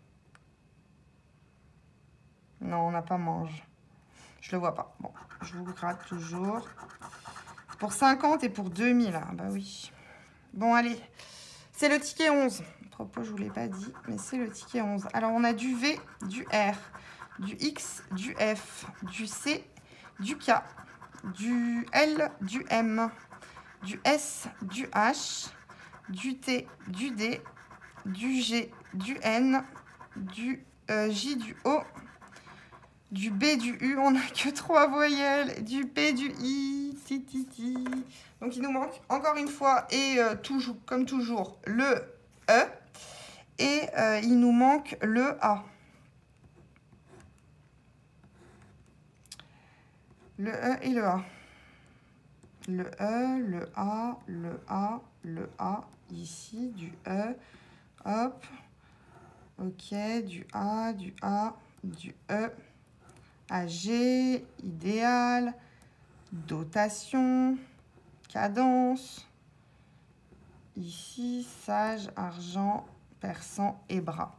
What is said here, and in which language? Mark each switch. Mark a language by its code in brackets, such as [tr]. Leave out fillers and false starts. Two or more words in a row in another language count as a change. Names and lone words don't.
[fr] Non, on n'a pas mange. Je le vois pas. Bon, je vous gratte toujours. Pour 50 et pour 2000. Ah, bah oui. Bon, allez. C'est le ticket 11. À propos, je ne vous l'ai pas dit, mais c'est le ticket 11. Alors, on a du V, du R, du X, du F, du C, du K, du L, du M, du S, du H, du T, du D, du G, du N, du J, du O, du B, du U. On n'a que 3 voyelles. Du P, du I, ti. Donc, il nous manque encore une fois, et toujours, comme toujours, le E. Et il nous manque le A. Le E et le A. Le E, le A, le A, le A. Ici, du E. Hop. Ok, du A, du E. AG, idéal. Dotation. Cadence. Ici, sage, argent, persan et bras.